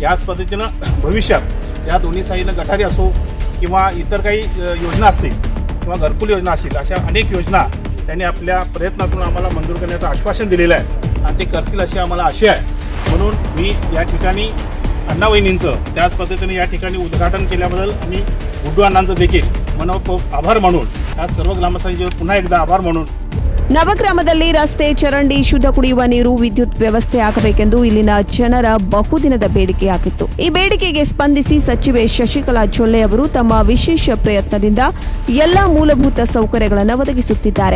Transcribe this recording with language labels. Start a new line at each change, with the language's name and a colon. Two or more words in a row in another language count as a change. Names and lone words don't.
Marathi: याच पद्धतीनं भविष्यात या दोन्ही साईडनं गटारी असो किंवा इतर काही योजना असतील किंवा घरकुल योजना असतील अशा अनेक योजना त्यांनी आपल्या प्रयत्नातून आम्हाला मंजूर करण्याचं आश्वासन दिलेलं आहे आणि ते करतील अशी आम्हाला आशा आहे। म्हणून मी या ठिकाणी अण्णा वहिनींचं त्याच पद्धतीने या ठिकाणी उद्घाटन केल्याबद्दल आम्ही गुड्डू अण्णांचं देखील मनपूर्वक आभार मानून या सर्व ग्रामस्थांचे पुन्हा एकदा आभार मानून
Kannada: ನವಗ್ರಾಮದಲ್ಲಿ ರಸ್ತೆ, ಚರಂಡಿ, ಶುದ್ಧ ಕುಡಿಯುವ ನೀರು, ವಿದ್ಯುತ್ ವ್ಯವಸ್ಥೆ ಆಗಬೇಕೆಂದು ಇಲ್ಲಿನ ಜನರ ಬಹುದಿನದ ಬೇಡಿಕೆಯಾಗಿತ್ತು। ಈ ಬೇಡಿಕೆಗೆ ಸ್ಪಂದಿಸಿ ಸಚಿವೆ ಶಶಿಕಲಾ ಜೊಲ್ಲೆ ಅವರು ತಮ್ಮ ವಿಶೇಷ ಪ್ರಯತ್ನದಿಂದ ಎಲ್ಲಾ ಮೂಲಭೂತ ಸೌಕರ್ಯಗಳನ್ನು ಒದಗಿಸುತ್ತಿದ್ದಾರೆ।